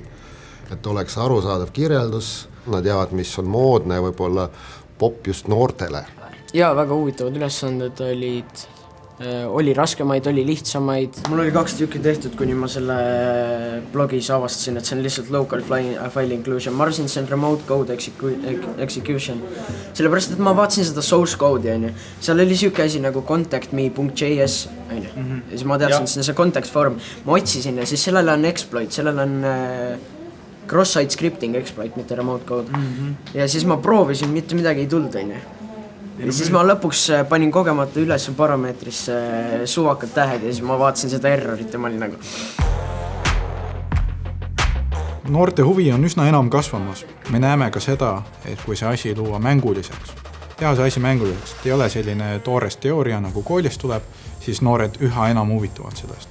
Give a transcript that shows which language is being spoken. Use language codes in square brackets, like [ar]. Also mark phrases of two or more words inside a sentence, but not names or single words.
[et] Et oleks arusaadav kirjeldus, nad teavad, mis on moodne ja võib-olla pop just noortele. Ja väga huvitavad ülesanded oli raskemaid, oli lihtsamaid. Mul oli 2 tükki tehtud, kuni ma selle blogis avastasin, et see on lihtsalt [en] local file inclusion. [et] Ma arvasin, see on [en] remote code execution. [et] Sellepärast, et ma vaatasin seda [en] source code'i. [et] Seal oli siuke asi nagu contactme.js. Ja siis ma teadsin, et see on see contact form. Ma otsisin ja siis sellele on exploit, sellele on [en] cross-site scripting exploit, [et] mitte [en] remote code. [et] Ja siis ma proovisin, mitte midagi ei tulnud. Ja siis ma lõpuks panin kogemata üles parameetrisse suvakad tähed ja siis ma vaatasin seda errorit ja ma olin nagu. Noorte huvi on üsna enam kasvamas. Me näeme ka seda, et kui see asi luua mänguliseks, teha see asi mänguliseks, et ei ole selline toores teooria, nagu koolist tuleb, siis noored üha enam huvituvad sellest.